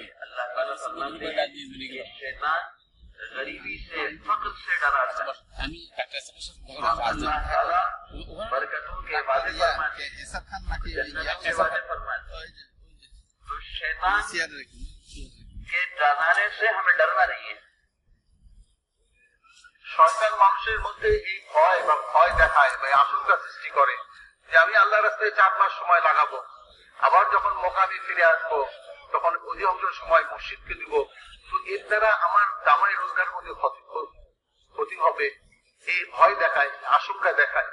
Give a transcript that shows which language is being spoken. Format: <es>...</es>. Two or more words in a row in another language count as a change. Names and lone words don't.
<ur>اللہ تعالیٰ فرماتے ہیں کہ شیطان غریبی سے، فقر سے ڈراتا ہے۔ اللہ تعالیٰ برکتوں کے وعدے فرماتے ہیں، جنتوں کے وعدے فرماتے ہیں۔ تو شیطان کے ڈرانے سے ہمیں ڈرنا نہیں ہے۔</ur> <bn>শয়তান মানুষের মধ্যে এই ভয় বা ভয় দেখায় বা আশঙ্কা সৃষ্টি করে যে আমি আল্লাহ রাস্তায় 4 মাস সময় লাগাবো, আবার যখন মৌকা আমি ফিরে আসবো, তখন অধিকাংশ সময় মসজিদকে দিব, তো এর দ্বারা আমার কামাই রোজগার মধ্যে ক্ষতি হবে, এই ভয় দেখায়, আশঙ্কা দেখায়।</bn>